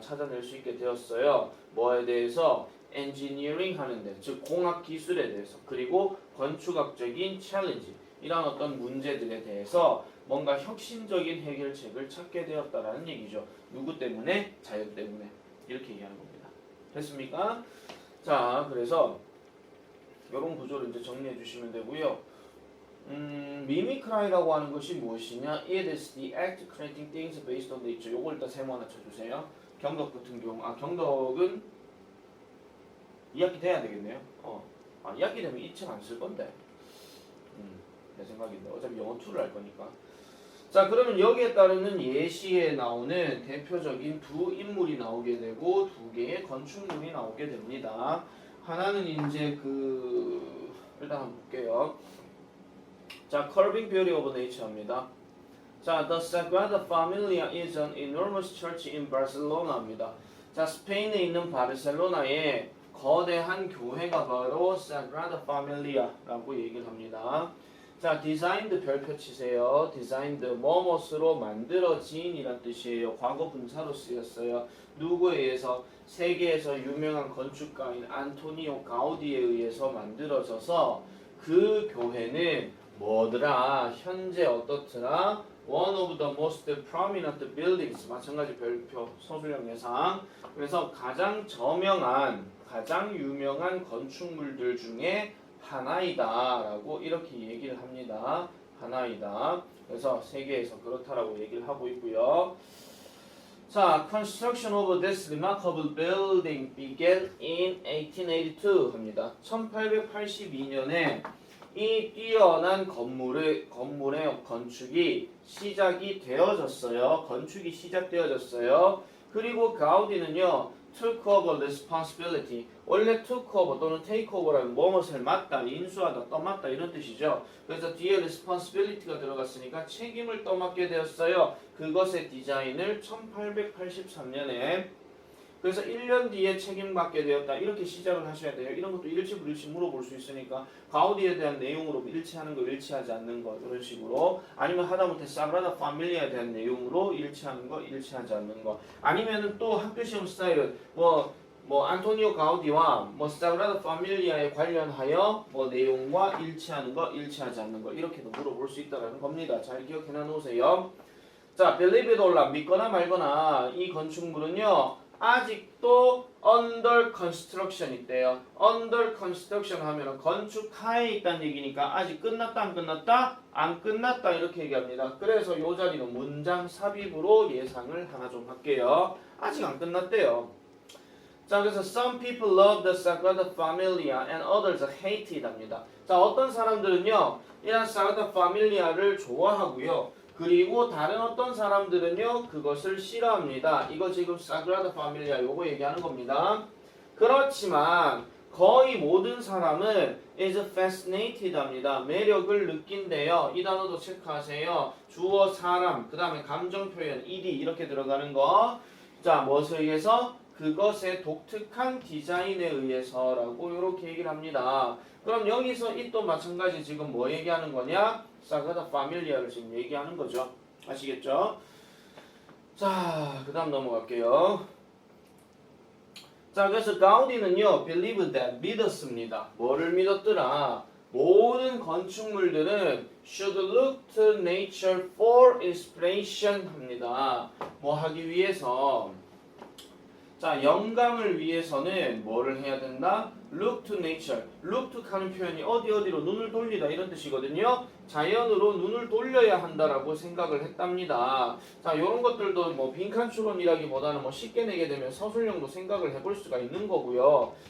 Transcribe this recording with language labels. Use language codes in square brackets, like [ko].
[ko] 찾아낼 수 있게 되었어요. 뭐에 대해서? 엔지니어링 하는데, 즉 공학 기술에 대해서, 그리고 건축학적인 챌린지, 이런 어떤 문제들에 대해서 뭔가 혁신적인 해결책을 찾게 되었다라는 얘기죠. 누구 때문에? 자연 때문에. 이렇게 얘기하는 겁니다. 됐습니까? 자, 그래서 이런 구조를 이제 정리해 주시면 되고요. mimicry라고 하는 것이 무엇이냐? [en] It is the act of creating things based on nature. [ko] 요걸 일단 세모 하나 쳐주세요. 경덕 같은 경우, 경덕은 2학기 돼야 되겠네요. 2학기 되면 2층 안 쓸 건데. 내 생각인데 어차피 영어 2를 할 거니까. 자, 그러면 여기에 따르는 예시에 나오는 대표적인 두 인물이 나오게 되고 두 개의 건축물이 나오게 됩니다. 하나는 이제 일단 한번 볼게요. [en] 자, Curving Beauty of Nature입니다. 자, The Sagrada Familia is an enormous church in Barcelona입니다. [ko] 자, 스페인에 있는 바르셀로나에 거대한 교회가 바로 Sagrada Familia라고 얘기를 합니다. 자, designed 별표 치세요. designed 뭐뭇으로 만들어진 이란 뜻이에요. 과거 분사로 쓰였어요. 누구에 의해서? 세계에서 유명한 건축가인 안토니오 가우디에 의해서 만들어져서 그 교회는 뭐더라? 현재 어떻더라? [en] One of the most prominent buildings. [ko] 마찬가지 별표 서술형 예상. 그래서 가장 저명한 가장 유명한 건축물들 중에 하나이다 라고 이렇게 얘기를 합니다. 하나이다. 그래서 세계에서 그렇다라고 얘기를 하고 있고요. [en] 자, construction of this remarkable building began in 1882 합니다. [ko] 1882년에 이 뛰어난 건물의 건축이 시작이 되어졌어요. 건축이 시작되어졌어요. 그리고 가우디는요, [en] took over responsibility. [ko] 원래 took over 또는 take over라는 무엇을 맡다, 인수하다, 떠맡다 이런 뜻이죠. 그래서 뒤에 responsibility가 들어갔으니까 책임을 떠맡게 되었어요. 그것의 디자인을 1883년에 그래서 1년 뒤에 책임받게 되었다. 이렇게 시작을 하셔야 돼요. 이런 것도 일치불일치 물어볼 수 있으니까 가우디에 대한 내용으로 일치하는 거, 일치하지 않는 거 이런 식으로 아니면 하다못해 사그라다 파밀리아에 대한 내용으로 일치하는 거, 일치하지 않는 거 아니면은 또 학교 시험 스타일은 뭐 안토니오 가우디와 뭐 사그라다 파밀리아에 관련하여 뭐 내용과 일치하는 거, 일치하지 않는 거 이렇게도 물어볼 수 있다는 겁니다. 잘 기억해 놓으세요. 자, [en] believe it or not, [ko] 믿거나 말거나 이 건축물은요. 아직도 [en] under construction [ko] 있대요. [en] under construction [ko] 하면 건축하에 있다는 얘기니까 아직 끝났다 안 끝났다? 안 끝났다 이렇게 얘기합니다. 그래서 이 자리는 문장 삽입으로 예상을 하나 좀 할게요. 아직 안 끝났대요. [en] 자, 그래서 some people love the Sagrada Familia and others hate it 합니다. [ko] 자, 어떤 사람들은요 이런 Sagrada Familia를 좋아하고요. 그리고 다른 어떤 사람들은요 그것을 싫어합니다. 이거 지금 사그라다 파밀리아 요거 얘기하는 겁니다. 그렇지만 거의 모든 사람은 [en] is fascinated [ko] 합니다. 매력을 느낀대요. 이 단어도 체크하세요. 주어 사람, 그 다음에 감정 표현 ed 이렇게 들어가는 거. 자, 무엇에 의해서? 그것의 독특한 디자인에 의해서라고 이렇게 얘기를 합니다. 그럼 여기서 이 또 마찬가지 지금 뭐 얘기하는 거냐? 사그라다 파밀리아를 지금 얘기하는 거죠. 아시겠죠? 자, 그 다음 넘어갈게요. 자, 그래서 가우디는요, [en] believe that, [ko] 믿었습니다. 뭐를 믿었더라? 모든 건축물들은 [en] should look to nature for inspiration 합니다. [ko] 뭐 하기 위해서? 자, 영감을 위해서는 뭐를 해야 된다? [en] Look to nature. [ko] Look to 하는 표현이 어디로 눈을 돌리다 이런 뜻이거든요. 자연으로 눈을 돌려야 한다라고 생각을 했답니다. 자, 이런 것들도 뭐 빈칸 추론이라기보다는 뭐 쉽게 내게 되면 서술형도 생각을 해볼 수가 있는 거고요.